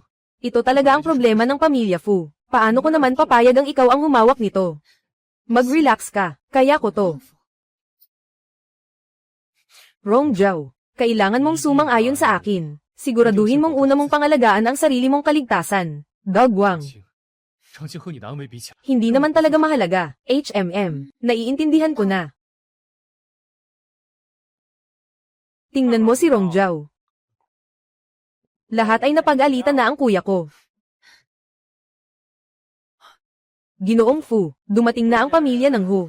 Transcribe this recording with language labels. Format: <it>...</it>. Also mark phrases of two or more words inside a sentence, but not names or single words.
<tl>Ito talaga ang problema ng pamilya Fu. Paano ko naman papayag ang ikaw ang humawak nito? Mag-relax ka. Kaya ko to. Rongjiao, kailangan mong sumang-ayon sa akin. Siguraduhin mong una mong pangalagaan ang sarili mong kaligtasan. Dogwang.</tl> <zh>长青和你的安危比起来，</zh> <tl>Hindi naman talaga mahalaga, HMM. Naiintindihan ko na. Tingnan mo si Rongjiao. Lahat ay napag-alitan na ang kuya ko. Ginoong Fu, dumating na ang pamilya ng Hu.</tl>